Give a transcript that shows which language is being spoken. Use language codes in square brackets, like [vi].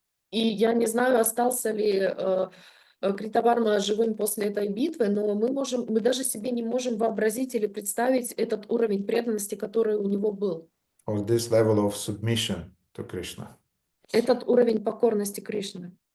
[ru] И я не знаю, остался ли Критаварма живым после этой битвы, но мы даже себе не можем вообразить или представить этот уровень преданности, который у него был. [en] Or this level of submission to Krishna. [ru] Этот уровень покорности Кришны.